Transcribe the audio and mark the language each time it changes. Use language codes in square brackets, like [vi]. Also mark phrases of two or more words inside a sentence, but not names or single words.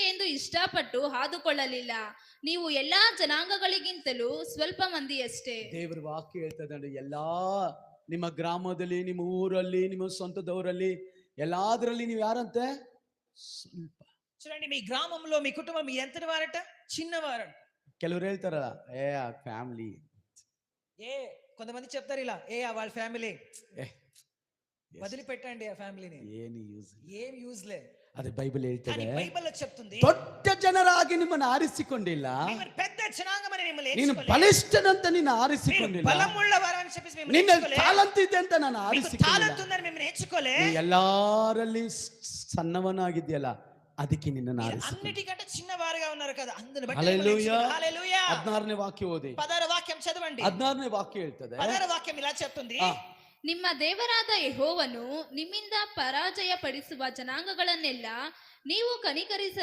[kn] ಇಷ್ಟಪಟ್ಟು ಹಾದುಕೊಳ್ಳಲಿಲ್ಲ. ನೀವು ಎಲ್ಲಾ ಜನಾಂಗಗಳಿಗಿಂತಲೂ ಸ್ವಲ್ಪ ಮಂದಿಯಷ್ಟೇ. ದೇವರ ವಾಕ್ಯ ಹೇಳ್ತದೆ, ಎಲ್ಲಾ ನಿಮ್ಮ ಗ್ರಾಮದಲ್ಲಿ, ನಿಮ್ಮ ಊರಲ್ಲಿ, ನಿಮ್ಮ ಸ್ವಂತದವರಲ್ಲಿ ಎಲ್ಲಾದ್ರಲ್ಲಿ ನೀವು ಯಾರಂತೆ? ಸ್ವಲ್ಪ. [te] చూడండి, మీ గ్రామంలో మీ కుటుంబం ఎంతటి వారట? చిన్నవారట. [kn] ಕೆಲವರು ಹೇಳ್ತಾರಲ್ಲ, ಫ್ಯಾಮಿಲಿ. [te] కొంతమంది చెప్తారు ఇలా, వాళ్ళ ఫ్యామిలీ వదిలిపెట్టండి ఆ ఫ్యామిలీని, ఏం యూజ్లే. అది బైబిల్ ಹೇಳ್ತದೆ. బైబిల్ చెప్తుంది, [kn] ದೊಡ್ಡ ಜನರಾಗಿ ನಿಮ್ಮನ್ನು ಆರಿಸಿಕೊಂಡಿಲ್ಲ, [te] పెద్ద జనాంగమని మిమ్మల్ని [kn] ನೀನು ಬಲಿಷ್ಠನಂತ ನಿನ್ನ ಆರಿಸಿಕೊಂಡಿಲ್ಲ, [te] బలముಳ್ಳవారని చెప్పేసి [kn] ನಿನ್ನ ಟಾಲೆಂಟ್ ಇದೆ ಅಂತ ನಾನು ಆರಿಸಿಕೊಂಡಿಲ್ಲ, [te] టాలెంట్ ఉందని మిమ్మల్ని ఎంచుకోలే. [kn] ಎಲ್ಲಾರಲ್ಲಿ ಸಣ್ಣವನಾಗಿದ್ಯಲ್ಲ, ಅದಕ್ಕೆ ನಿನ್ನನ್ನು ಆರಿಸಿಕೊಂಡೆ. [te] అన్నిటికంటే చిన్నవారుగా ఉన్నారు కదా, అందుని బట్టి హల్లెలూయా. హల్లెలూయా. [kn] 16ನೇ ವಾಕ್ಯ ಓದಿ. [te] 16వ వాక్యం చదవండి. [kn] 16ನೇ ವಾಕ್ಯ ಹೇಳ್ತದೆ, [te] 16వ వాక్యం ఇలా చెప్తుంది, [kn] ನಿಮ್ಮ ದೇವರಾದ ಯೆಹೋವನು ನಿಮ್ಮಿಂದ ಪರಾಜಯ ಪಡಿಸುವ ಜನಾಂಗಗಳನ್ನೆಲ್ಲ ನೀವು ಕನಿಕರಿಸ